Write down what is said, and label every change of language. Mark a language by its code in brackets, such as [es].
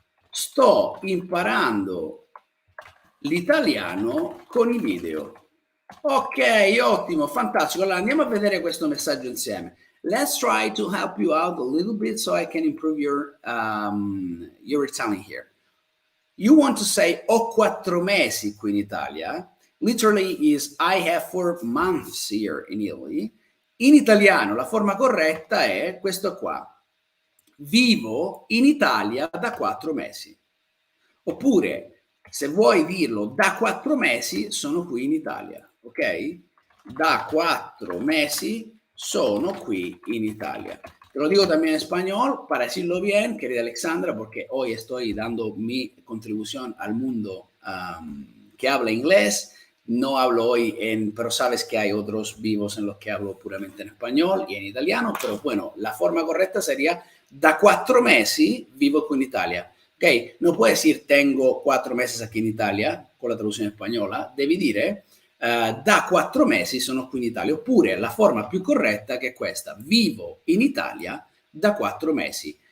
[it] Sto imparando l'italiano con i video. Ok, ottimo, fantastico. Allora andiamo a vedere questo messaggio insieme. [en] Let's try to help you out a little bit so I can improve your Italian here. You want to say [it] ho 4 mesi qui in Italia. [en] Literally is I have 4 months here in Italy. [it] In italiano la forma corretta è questo qua. Vivo in Italia da 4 mesi. Oppure, se vuoi dirlo, da 4 mesi sono qui in Italia, ok? Da 4 mesi sono qui en Italia. [es] Te lo digo también en español para decirlo bien, querida Alexandra, porque hoy estoy dando mi contribución al mundo que habla inglés. No hablo hoy pero sabes que hay otros vivos en los que hablo puramente en español y en italiano, pero bueno, la forma correcta sería [it] da 4 mesi vivo qui in Italia. Ok, [es] no puedes decir tengo 4 meses aquí en Italia [it] con la traduzione spagnola, devi dire da 4 mesi sono qui in Italia, oppure la forma più corretta che è questa: vivo in Italia da 4 mesi.